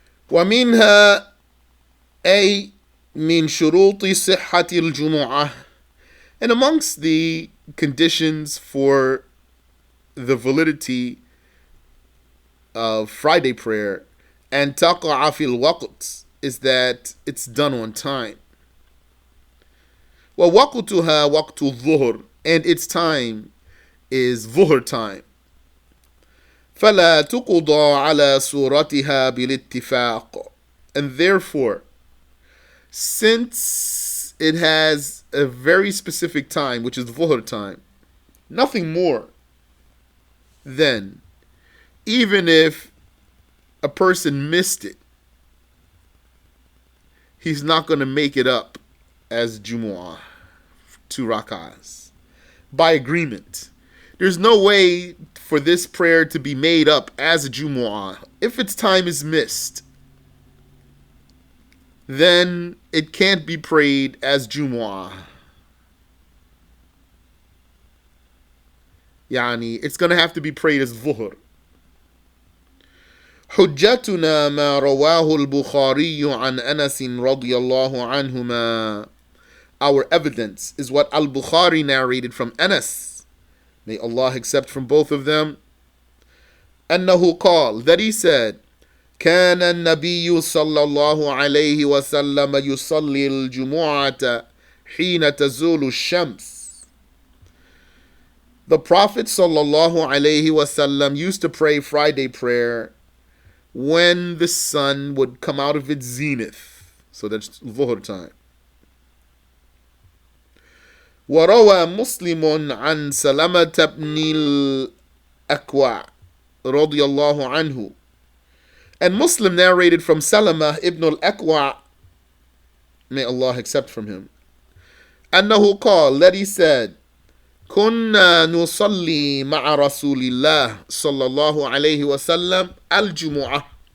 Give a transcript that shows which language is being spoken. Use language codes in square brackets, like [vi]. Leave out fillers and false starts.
[ar] ومنها أي من شروط صحة الجمعة. [en] And amongst the conditions for the validity of Friday prayer and [ar] تقع في الوقت [en] is that it's done on time. [ar] ووقتها وقت الظهر, [en] and its time is ظهر time. [ar] فلا تقضى على صورتها بالاتفاق. [en] And therefore, since it has a very specific time, which is ظهر time, nothing more, then even if a person missed it, he's not going to make it up as Jumu'ah, 2 rak'ahs, by agreement. There's no way for this prayer to be made up as a Jumu'ah. If its time is missed, then it can't be prayed as Jumu'ah. It's going to have to be prayed as Dhuhr. [ar] حجتنا ما رواه البخاري عن أنس رضي الله عنهما. [en] Our evidence is what Al-Bukhari narrated from Anas, may Allah accept from both of them, [ar] أنه قال, [en] that he said, [ar] كان النبي صلى الله عليه وسلم يصلي الجمعة حين تزول الشمس. [en] The Prophet sallallahu alaihi wasallam used to pray Friday prayer when the sun would come out of its zenith. So that's Dhuhr time. [ar] وروى مسلم عن سلمة بن الأكوع رضي الله عنه. [en] And Muslim narrated from Salama ibn al-Aqwa, may Allah accept from him, [ar] أنه قال, [en] that he said, [ar] كنا نصلي مع رسول الله صلى الله عليه وسلم الجمعة.